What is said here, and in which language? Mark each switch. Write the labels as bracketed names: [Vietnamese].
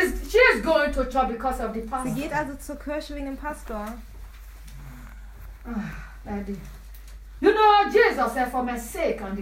[English] She is going to church because of the pastor. [German] Sie geht also zur Kirche wegen dem Pastor. [English] You know, Jesus said, for my sake and the